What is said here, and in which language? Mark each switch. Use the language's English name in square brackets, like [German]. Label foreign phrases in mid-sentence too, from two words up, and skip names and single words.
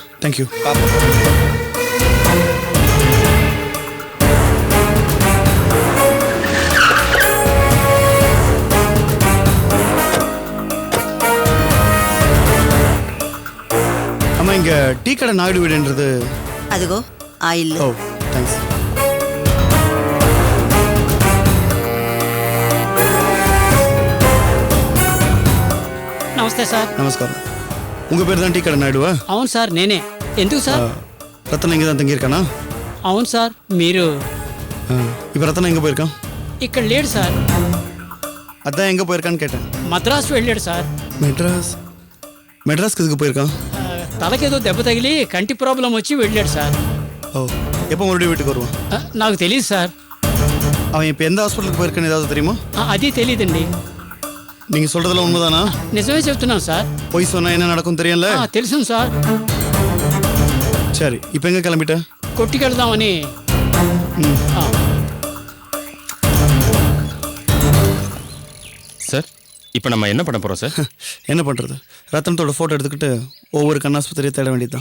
[Tamil] தேங்க்யூ. ஆமாம், இங்கே டீ கடை நாயுடு வீடுன்றது அதுகோ ஆயில். ஓ தேங்க்ஸ். [Telugu] నమస్తే సార్. [Tamil] நமஸ்காரம். உங்கள் பேர் தான் டீ கடை நாயுடுவா? [Telugu] అవును సార్, నేనే. ఎందుకు సార్? [Tamil] ரத்தனம் இங்கே தான் தங்கியிருக்கானா? [Telugu] అవును సార్. మీరు [Tamil] இப்போ ரத்தனம் எங்கே போயிருக்கான்? [Telugu] ఇక్కడ లేడు సార్. [Tamil] அதான் எங்கே போயிருக்கான்னு கேட்டேன். [Telugu] మద్రాసు వెళ్ళాడు సార్. [Tamil] மெட்ராஸ்க்கு இதுக்கு போயிருக்கான்? [Telugu] తలకేదో దెబ్బ తగిలి కంటి ప్రాబ్లం వచ్చి వెళ్ళాడు సార్. [Tamil] ஓ, எப்போ மறுபடியும் வீட்டுக்கு வருவான்? [Telugu] నాకు తెలియదు సార్. [Tamil] அவன் இப்போ எந்த ஹாஸ்பிட்டலுக்கு போயிருக்கான்னு ஏதாவது தெரியுமா? [Telugu] అది తెలియదండి. [Tamil] நீங்கள் சொல்கிறதெல்லாம் உண்மைதானா? [Telugu] నిజమే చెప్తున్నాను సార్. [Tamil] பொய் சொன்னால் என்ன நடக்கும் தெரியல. [Telugu] తెలుసు సార్. [Tamil] சரி, இப்போ எங்கே கிளம்பிட்ட? [Telugu] కొట్టుకెళ్దామని. [Tamil] சார், இப்போ நம்ம என்ன பண்ண போகிறோம் சார்? என்ன பண்ணுறது, ரத்தனத்தோட ஃபோட்டோ எடுத்துக்கிட்டு ஒவ்வொரு கண்ணாஸ்பத்திரியை தேட வேண்டியதுதான்.